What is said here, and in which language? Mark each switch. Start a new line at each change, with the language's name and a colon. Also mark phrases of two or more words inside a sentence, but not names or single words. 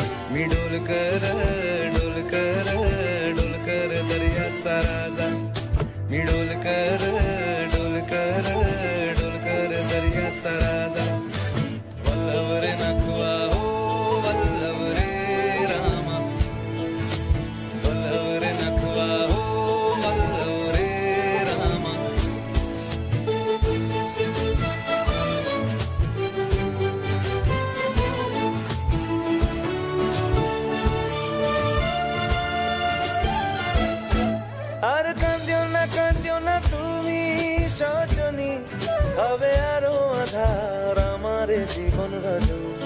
Marathi: मी डोलकर डोलकर डोलकर दर्याचा राजा, मी डोलकर डोलकर डोलकर दर्याचा राजा. वल्लभ रे नखवा हो वल्लभ रे रामा, वल्लभ रे नखवा हो वल्लभ रे रामा.
Bangla: আর কান্দিও না তুমি সজনী, হবে আরো আধার আমার জীবন রজনী.